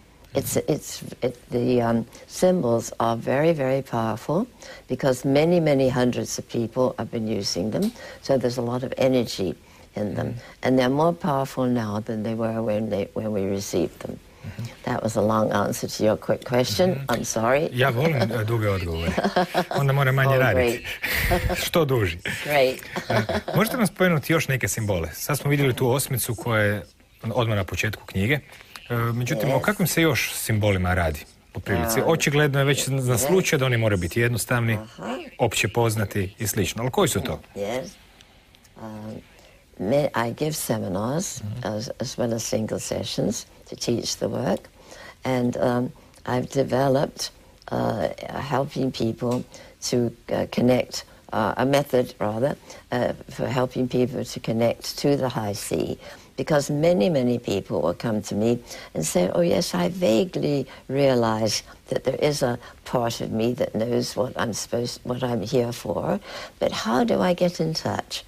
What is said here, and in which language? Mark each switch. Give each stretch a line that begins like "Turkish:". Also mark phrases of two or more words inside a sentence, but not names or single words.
English: The symbols are very, very powerful because many, many hundreds of people have been using them, so there's a lot of energy in them, and they're more powerful now than they were when we received them. That was a long answer to your quick question. I'm sorry.
Croatian: Ja volim duge odgovore. Onda mora manje raditi. Što duži.
English: Great.
Croatian: Možete nam spomenuti još neke simbole? Sad smo vidjeli tu osmicu koja je odmah na početku knjige. Međutim, o kakvim se još simbolima radi po prilici? Očigledno je već na slučaj da oni moraju biti jednostavni, opće poznati i slično. Ali koji su to?
English: Yes. I give seminars as well as single sessions to teach the work, and I've developed helping people to connect, a method rather, for helping people to connect to the high C, because many, many people will come to me and say, oh yes, I vaguely realize that there is a part of me that knows what I'm here for, but how do I get in touch?